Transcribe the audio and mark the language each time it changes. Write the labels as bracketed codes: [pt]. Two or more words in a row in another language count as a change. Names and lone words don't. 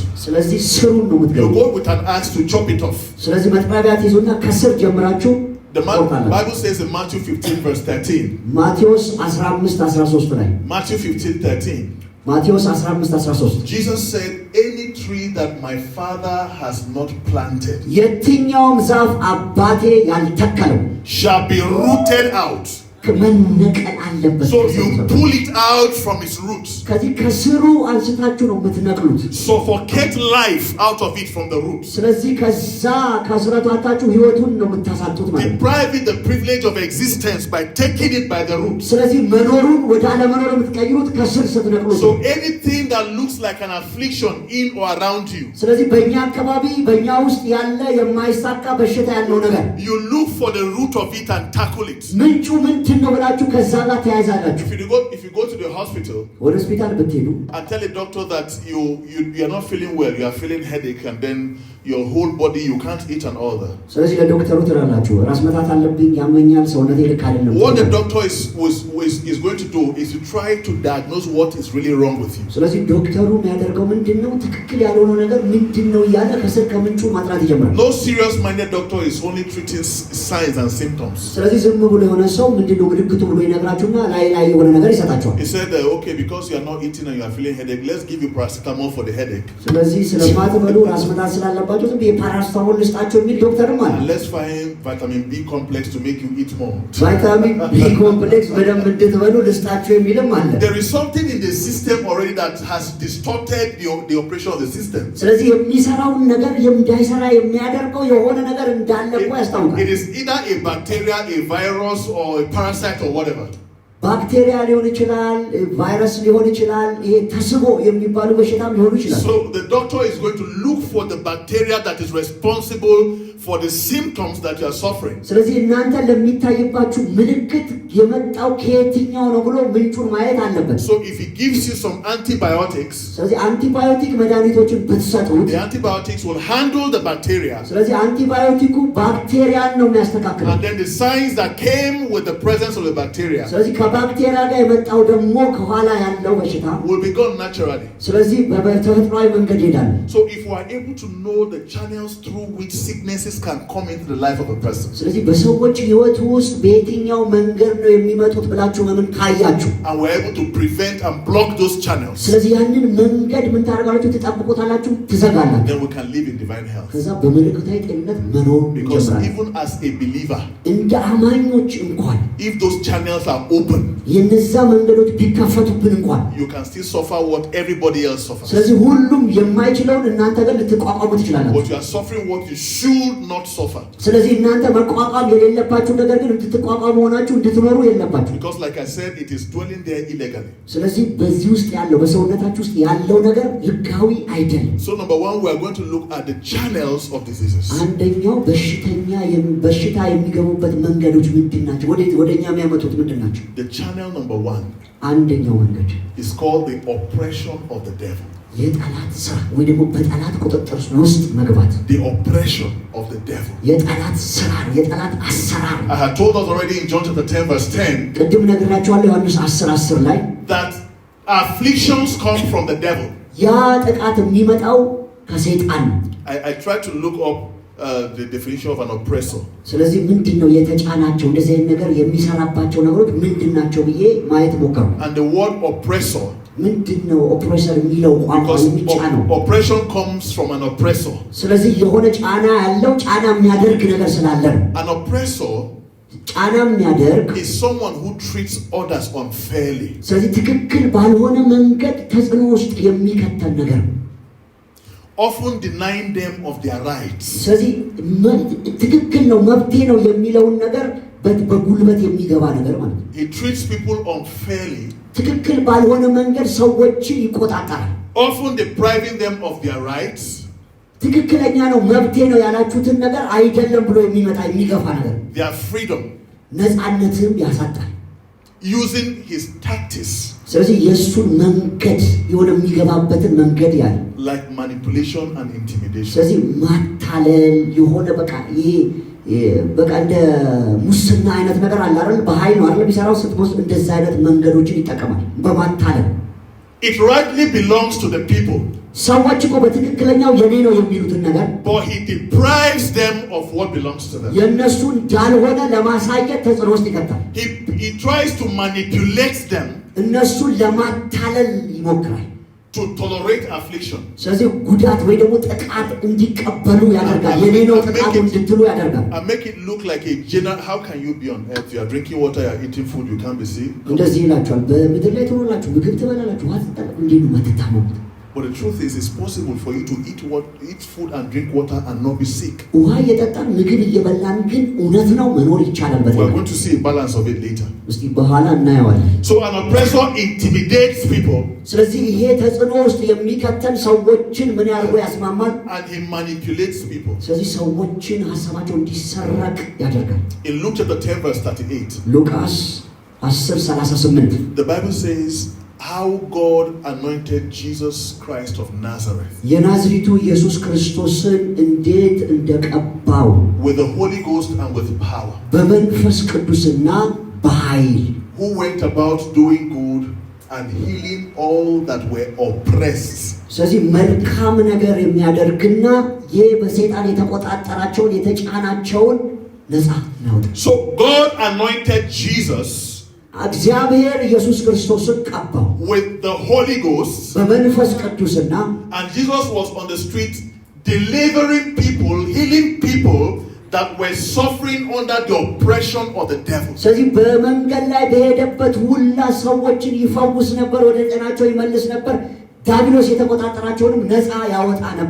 [am] ስለዚህ ስሩን ነው የምትገቡ። [en] You go with an axe to chop it off. [am] ስለዚህ መጥረቢያ ትይዙና ከስር ጀምራችሁ [en] The Bible says in Matthew 15 verse 13. [am] ማቴዎስ 15:13 ላይ [en] Matthew 15:13. [am] ማቴዎስ 15:13 [en] Jesus said, any tree that my Father has not planted [am] የትኛውም ዛፍ አባቴ ያልተከለው [en] shall be rooted out. [am] መነቀል አለበት። [en] So you pull it out from its roots. [am] ከዚህ ከስሩ አንስታችሁ ነው የምትነቅሉት። [en] Suffocate life out of it from the roots. [am] ስለዚህ ከዛ ከስራታችሁ ህይወቱን ነው የምታሳጡት ማለት ነው። [en] Deprive it the privilege of existence by taking it by the roots. [am] ስለዚህ መኖሩን ወደ አለመኖር የምትቀይሩት ከስር ስትነቅሉት። [en] So anything that looks like an affliction in or around you, [am] ስለዚህ በእኛ አካባቢ በእኛ ውስጥ ያለ የማይሳካ በሽታ ያለው ነገር [en] you look for the root of it and tackle it. [am] ምንጩ ምንድን ነው ብላችሁ ከዛ ጋር ተያይዛላችሁ። [en] If you go to the hospital [am] ወደ ሆስፒታል ብትሄዱ [en] and tell a doctor that you are not feeling well, you are feeling headache, and then your whole body you can't eat and all that. [am] ስለዚህ ለዶክተሩ ትራላችሁ ራስ መታት አለብኝ ያመኛል ሰውነቴ ልክ አይደለም። [en] What the doctor is going to do is to try to diagnose what is really wrong with you. [am] ስለዚህ ዶክተሩ የሚያደርገው ምንድነው ትክክል ያልሆነው ነገር ምንድነው ያለ ከስር ከምንጩ ማጥራት ይጀምራል። [en] No serious minded doctor is only treating signs and symptoms. [am] ስለዚህ ዝም ብሎ የሆነ ሰው ምንድነው ምልክቱ ብሎ ይነግራችሁና ላይ የሆነ ነገር ይሰጣችኋል። [en] He said okay, because you are not eating and you are feeling headache, let's give you paracetamol for the headache. [am] ስለዚህ ስለማትበሉ ራስ መታት ስላለባችሁ ዝም የፓራስታሞል ልስጣችሁ የሚል ዶክተርም አለ። [en] Let's find vitamin B complex to make you eat more. vitamin B complex [am] በደንብ እንድትበሉ ልስጣችሁ የሚልም አለ። [en] There is something in the system already that has distorted the operation of the system. [am] ስለዚህ የሚሰራውን ነገር እንዳይሰራ የሚያደርገው የሆነ ነገር እንዳለ እኮ ያስታውቃል። [en] It is either a bacteria, a virus, or a parasite or whatever. [am] ባክቴሪያ ሊሆን ይችላል፣ ቫይረስ ሊሆን ይችላል፣ ይሄ ተስቦ የሚባሉ በሽታም ሊሆኑ ይችላል። [en] So the doctor is going to look for the bacteria that is responsible for the symptoms that you are suffering. [am] ስለዚህ እናንተ ለሚታይባችሁ ምልክት የመጣው ከየትኛው ነው ብሎ ምንጩን ማየት አለበት። [en] So if he gives you some antibiotics, [am] ስለዚህ አንቲባዮቲክ መድኃኒቶችን ብትሰጡት [en] the antibiotics will handle the bacteria. [am] ስለዚህ አንቲባዮቲኩ ባክቴሪያን ነው የሚያስተካክለው። [en] And then the signs that came with the presence of the bacteria [am] ስለዚህ ከባክቴሪያ ጋር የመጣው ደግሞ ከኋላ ያለው በሽታ [en] will be gone naturally. [am] ስለዚህ በተፈጥሯዊ መንገድ ይሄዳል። [en] So if we are able to know the channels through which sicknesses can come into the life of a person, [am] ስለዚህ በሰዎች ህይወት ውስጥ በየትኛው መንገድ ነው የሚመጡት ብላችሁ ምን ካያችሁ [en] and we're able to prevent and block those channels, [am] ስለዚህ ያንን መንገድ ምን ታደርጋላችሁ? ትጠብቁታላችሁ፣ ትዘጋላችሁ። [en] then we can live in divine health. [am] ከዛ በመለኮታዊ ጤንነት መኖር [en] Because [am] ይጀምራል። [en] even as a believer, [am] እንደ አማኞች እንኳን [en] if those channels are open, [am] የነዛ መንገዶች ቢከፈቱብን እንኳን [en] you can still suffer what everybody else suffers. [am] ስለዚህ ሁሉም የማይችለውን እናንተ ግን ልትቋቋሙ ትችላላችሁ። [en] But you are suffering what you should not suffer. [am] ስለዚህ እናንተ መቋቋም የሌለባችሁ ነገር ግን እንድትቋቋሙ ሆናችሁ እንድትኖሩ የለባችሁ። [en] Because like I said, it is dwelling there illegally. [am] ስለዚህ በዚህ ውስጥ ያለው በሰውነታችሁ ውስጥ ያለው ነገር ህጋዊ አይደለም። [en] So number one, we are going to look at the channels of diseases. [am] አንደኛው በሽታ የሚገቡበት መንገዶች ምንድናቸው? ወደኛ የሚያመጡት ምንድናቸው? [en] The channel number one [am] አንደኛው መንገድ [en] is called the oppression of the devil. [am] የጠላት ስራ ወይ ደግሞ በጠላት ቁጥጥር ውስጥ መግባት። [en] The oppression of the devil. [am] የጠላት ስራ የጠላት አሰራር። [en] I had told us already in John chapter 10 verse 10 [am] ቅድም ነግራችኋለሁ ዮሐንስ 10:10 ላይ [en] that afflictions come from the devil. [am] ያ ጥቃት የሚመጣው ከሰይጣን ነው። [en] I tried to look up the definition of an oppressor. [am] ስለዚህ ምንድነው የተጫናቸው እንደዚህ አይነት ነገር የሚሰራባቸው ነገሮች ምንድናቸው ብዬ ማየት ሞከርኩ። [en] And the word oppressor, [am] ምንድነው ኦፕሬሰር የሚለው ቋንቋ የሚጫነው? [en] oppression comes from an oppressor. [am] ስለዚህ የሆነ ጫና ያለው ጫና የሚያደርግ ነገር ስላለ ነው። [en] An oppressor [am] ጫና የሚያደርግ [en] is someone who treats others unfairly. [am] ስለዚህ ትክክል ባልሆነ መንገድ ተጽዕኖ ውስጥ የሚከተል ነገር [en] often denying them of their rights. [am] ስለዚህ ትክክል ነው መብቴ ነው የሚለውን ነገር በጉልበት የሚገባ ነገር ማለት ነው። [en] He treats people unfairly. [am] ትክክል ባልሆነ መንገድ ሰዎችን ይቆጣጠራል። [en] often depriving them of their rights. [am] ትክክለኛ ነው መብቴ ነው ያላችሁትን ነገር አይደለም ብሎ የሚገፋ ነገር [en] their freedom. [am] ነፃነትም ያሳጣል። [en] using his tactics. [am] ስለዚህ የሱን መንገድ የሆነ የሚገባበትን መንገድ ያለ [en] like manipulation and intimidation. [am] ስለዚህ ማታለል የሆነ በቃ ይሄ በቃ እንደ ሙስና አይነት ነገር አለ አይደል? በኃይል ነው አይደል ቢሰራው ስትቦስ እንደዛ አይነት መንገዶችን ይጠቀማል በማታለል [en] it rightly belongs to the people. [am] ሰዎች እኮ በትክክለኛው የኔ ነው የሚሉትን ነገር [en] but he deprives them of what belongs to them. [am] የነሱን ያልሆነ ለማሳየት ተጽዕኖ ውስጥ ይከታል። [en] he tries to manipulate them. [am] እነሱን ለማታለል ይሞክራል። [en] to tolerate affliction. [am] ስለዚህ ጉዳት ወይ ደግሞ ጥቃት እንዲቀበሉ ያደርጋል። የኔ ነው ጥቃቱ እንድትሉ ያደርጋል። [en] and make it look like a general. How can you be on earth? You are drinking water, you are eating food, you can't be sick. [am] እንደዚህ ይላችኋል። በምድር ላይ ትኖራላችሁ፣ ምግብ ትበላላችሁ፣ ውሃ ትጠጣላችሁ፣ እንዴት ነው የማትታመሙት? [en] but the truth is it's possible for you to eat food and drink water and not be sick. [am] ውሃ እየጠጣን ምግብ እየበላን ግን እውነት ነው መኖር ይቻላል። [en] we are going to see a balance of it later. [am] እስቲ በኋላ እናየዋለን። [en] so an oppressor intimidates people. [am] ስለዚህ ይሄ ተጽዕኖ ውስጥ የሚከተል ሰዎችን ምን ያርጎ ያስማማል? [en] and he manipulates people. [am] ስለዚህ ሰዎችን ሐሳባቸው እንዲሰረቅ ያደርጋል። [en] in Luke chapter 10 verse 38. [am] ሉቃስ 10:38 [en] the Bible says how God anointed Jesus Christ of Nazareth [am] የናዝሬቱ ኢየሱስ ክርስቶስን እንዴት እንደቀባው [en] with the Holy Ghost and with power, [am] በመንፈስ ቅዱስና በኃይል [en] who went about doing good and healing all that were oppressed. [am] ስለዚህ መልካም ነገር የሚያደርግና ይህ በሰይጣን የተቆጣጠራቸውን የተጫናቸውን ነፃ ነው። [en] so God anointed Jesus [am] እግዚአብሔር ኢየሱስ ክርስቶስን ቀባው [en] with the Holy Ghost, [am] በመንፈስ ቅዱስና [en] and Jesus was on the street delivering people, healing people that were suffering under the oppression of the devil. [am] ስለዚህ በመንገድ ላይ በሄደበት ሁላ ሰዎችን ይፈውስ ነበር፣ ወደ ጤናቸው ይመልስ ነበር፣ ዲያብሎስ የተቆጣጠራቸውንም ነፃ ያወጣ ነበር።